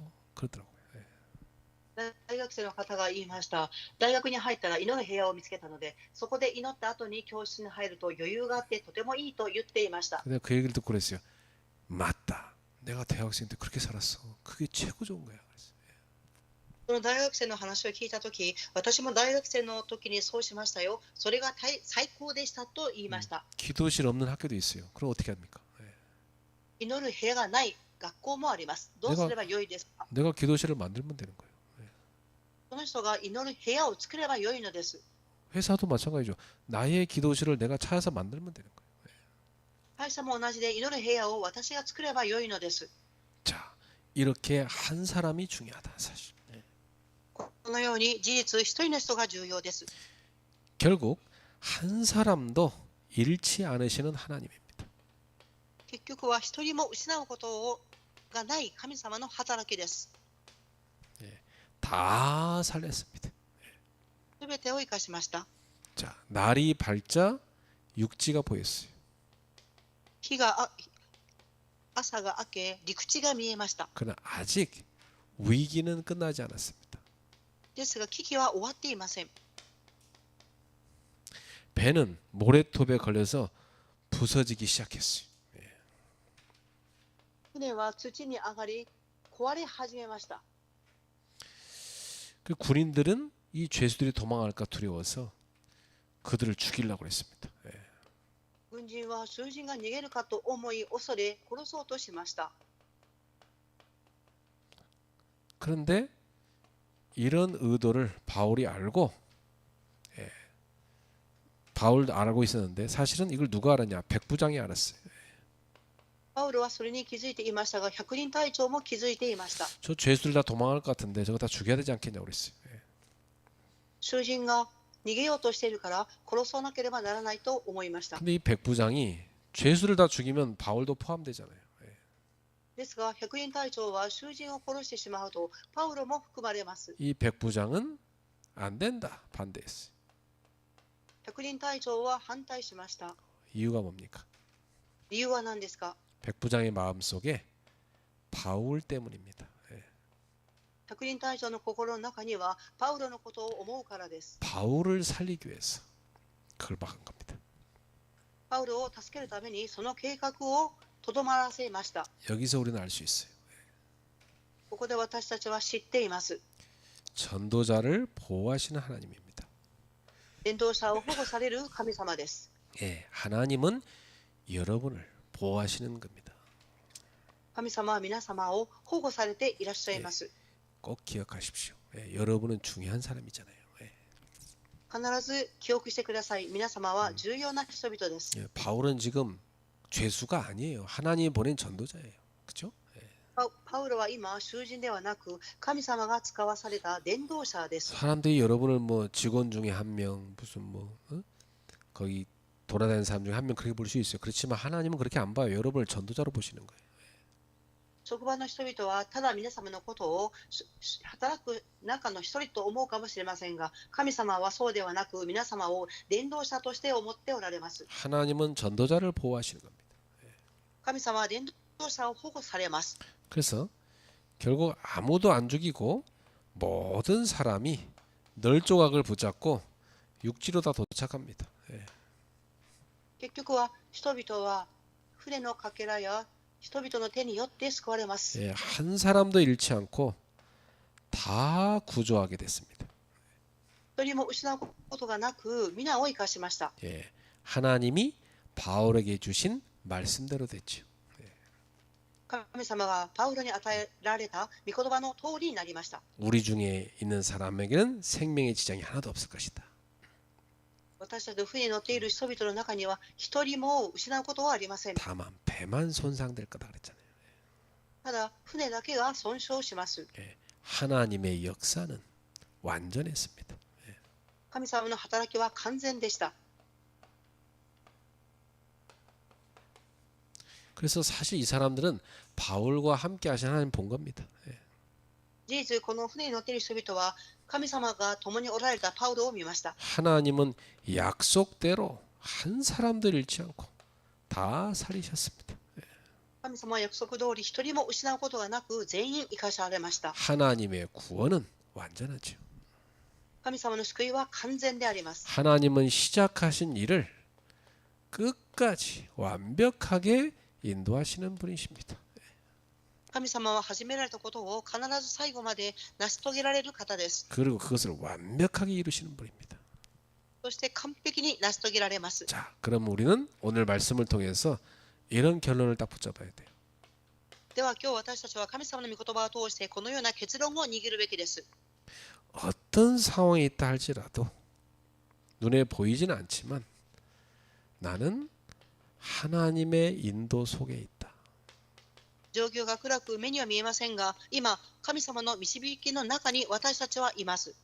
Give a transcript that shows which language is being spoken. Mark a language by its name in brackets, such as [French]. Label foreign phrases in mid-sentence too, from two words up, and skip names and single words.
[Korean] 그러더라고요. [Japanese] 大学生の方が言いました。大学に入ったら祈る部屋を見つけたので、そこで祈った後に教室に入ると余裕があってとてもいいと言っていました。 [Korean] 근데 그 얘기를 듣고 그랬어요. 맞다. 내가 대학생 때 그렇게 살았어. 그게 최고 좋은 거야. 그랬어요. [Japanese] その大学生の話を聞いたとき、私も大学生の時にそうしましたよ。それが最高でしたと言いました。 [Korean] 기도실 없는 학교도 있어요. 그럼 어떻게 합니까? [Japanese] 祈る部屋がない学校もあります。どうすればよいですか？ [Korean] 내가 기도실을 만들면 되는 거예요. [Japanese] その人が祈る部屋を作ればよいのです。 [Korean] 회사도 마찬가지죠. 나의 기도실을 내가 찾아서 만들면 되는 거예요. [Japanese] 会社も同じで祈る部屋を私が作ればよいのです。 [Korean] 자, 이렇게 한 사람이 중요하다 사실. [Japanese] このように事実一人の人が重要です。 [Korean] 결국 한 사람도 잃지 않으시는 하나님입니다. [Japanese] 結局は一人も失うことがない神様の働きです。 [Korean] 다 살렸습니다. [Japanese] すべてを生かしました。 [Korean] 자, 날이 밝자 육지가 보였어요. [Japanese] 朝が明け陸地が見えました。 [Korean] 그러나 아직 위기는 끝나지 않았습니다. [Japanese] ですが危機は終わっていません。 [Korean] 배는 모래톱에 걸려서 부서지기 시작했어요. [Japanese] 船は土に上がり壊れ始めました。 [Korean] 그 군인들은 이 죄수들이 도망갈까 두려워서 그들을 죽이려고 했습니다. [Japanese] 軍人は囚人が逃げるかと思い恐れ殺そうとしました。 [Korean] 그런데 이런 의도를 바울이 알고, 예, 바울도 알고 있었는데 사실은 이걸 누가 알았냐? 백부장이 알았어요. [Japanese] パウロはそれに気づいていましたが、百人隊長も気づいていました。 [Korean] 저 죄수들 다 도망갈 것 같은데 저거 다 죽여야 되지 않겠냐고 그랬어요. 예. [Japanese] 囚人が逃げようとしているから殺さなければならないと思いました。 [Korean] 근데 이 백부장이 죄수를 다 죽이면 바울도 포함되잖아요. 예. [Japanese] ですが、百人隊長は囚人を殺してしまうとパウロも含まれます。 [Korean] 이 백부장은 안 된다 반대했어요. [Japanese] 百人隊長は反対しました。 [Korean] 이유가 뭡니까? [Japanese] 理由は何ですか？ [Korean] 백부장의 마음속에 바울 때문입니다. 예. [Japanese] 百人隊長の心の中にはパウロのことを思うからです。 [Korean] 바울을 살리기 위해서 그걸 막은 겁니다. [Japanese] パウロを助けるためにその計画をとどまらせました。 [Korean] 여기서 우리는 알 수 있어요. [Japanese] ここで私たちは知っています。 [Korean] 전도자를 보호하시는 하나님입니다. [Japanese] 伝道者を保護される神様です。 [Korean] 예, 하나님은 여러분을 보호하시는 겁니다. [Japanese] 神様は皆様を保護されていらっしゃいます。 [Korean] 꼭 기억하십시오. 예, 여러분은 중요한 사람이잖아요. 예. [Japanese] 必ず記憶してください。皆様は重要な人々です。 [Korean] 예, 바울은 지금 죄수가 아니에요. 하나님이 보낸 전도자예요. 그렇죠? 예. [Japanese] パウロは今囚人ではなく神様が使わされた伝道者です。 [Korean] 사람들이 여러분을 뭐 직원 중에 한 명, 무슨 뭐 거기 돌아다니는 사람 중에 한 명 그렇게 볼 수 있어요. 그렇지만 하나님은 그렇게 안 봐요. 여러분을 전도자로 보시는 거예요. [Japanese] 職場の人々はただ皆様のことを働く中の一人と思うかもしれませんが、神様はそうではなく皆様を伝道者として思っておられます。 [Korean] 하나님은 전도자를 보호하시는 겁니다. [Japanese] 神様は伝道者を保護されます。 [Korean] 그래서 결국 아무도 안 죽이고 모든 사람이 널 조각을 붙잡고 육지로 다 도착합니다. 예. [Japanese] 結局は人々は船のかけらや人々の手によって救われます。 [Korean] 예, 한 사람도 잃지 않고 다 구조하게 됐습니다. [Japanese] 一人も失うことがなく皆を生かしました。 [Korean] 예, 하나님이 바울에게 주신 말씀대로 됐죠. [Japanese] 神様がパウロに与えられた御言葉の通りになりました。 [Korean] 우리 중에 있는 사람에게는 생명의 지장이 하나도 없을 것이다. [Japanese] 私たちの船に乗っている人々の中には一人も失うことはありません。 [Korean] 다만 배만 손상될 거다 그랬잖아요. [Japanese] ただ船だけが損傷します。 [Korean] 예, 하나님의 역사는 완전했습니다. [Japanese] 神様の働きは完全でした。 [Korean] 그래서 사실 이 사람들은 바울과 함께 하신 하나님 본 겁니다. 예. [Japanese] 事実、この船に乗っている人々は神様が共におられたパウロを見ました。 [Korean] 하나님은 약속대로 한 사람도 잃지 않고 다 살리셨습니다. [Japanese] 神様は約束通り一人も失うことがなく全員生かされました。 [Korean] 하나님의 구원은 완전하죠. [Japanese] 神様の救いは完全であります。 [Korean] 하나님은 시작하신 일을 끝까지 완벽하게 인도하시는 분이십니다. [Japanese] 神様は始められたことを必ず最後まで成し遂げられる方です。 [Korean] 그리고 그것을 완벽하게 이루시는 분입니다. [Japanese] そして完璧に成し遂げられます。 [Korean] 자, 그럼 우리는 오늘 말씀을 통해서 이런 결론을 딱 붙잡아야 돼요. [Japanese] では今日私たちは神様の御言葉を通してこのような結論を握るべきです。 [Korean] 어떤 상황에 있다 할지라도 눈에 보이지는 않지만 나는 하나님의 인도 속에 있다. [Japanese] 状況が暗く目には見えませんが、今神様の導きの中に私たちはいます。